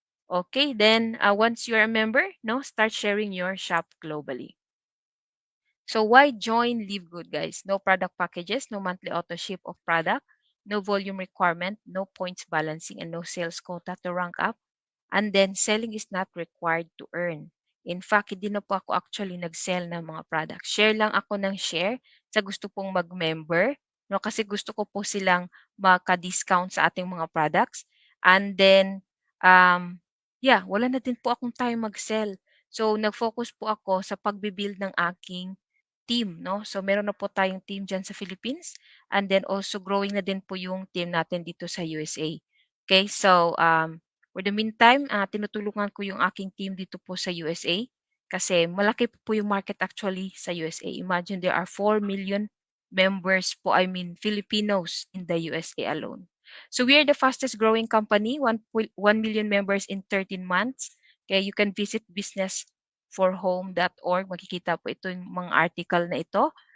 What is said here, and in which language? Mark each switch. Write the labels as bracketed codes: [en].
[en] Okay, then once you're a member, no, start sharing your shop globally. So why join Live Good, guys? No product packages, no monthly auto ship of product, no volume requirement, no points balancing, and no sales quota to rank up. And then selling is not required to earn. In fact, [tl] hindi na po ako actually nag-sell ng mga products. Share lang ako ng share sa gusto pong mag-member, no? Kasi gusto ko po silang maka-discount sa ating mga products. [en] And then, yeah, [tl] wala na din po akong time mag-sell. So, nag-focus po ako sa pagbibuild ng aking team, no? So meron na po tayong team diyan sa Philippines, [en] and then also growing [tl] na din po yung team natin dito sa USA. [en] Okay, so for the meantime, [tl] tinutulungan ko yung aking team dito po sa USA kasi malaki po yung market actually sa USA. [en] Imagine there are 4 million members po, I mean Filipinos in the USA alone. So we are the fastest growing company, 1 million members in 13 months. Okay, you can visit businessforhome.org. [tl] Makikita po ito yung mga article na ito.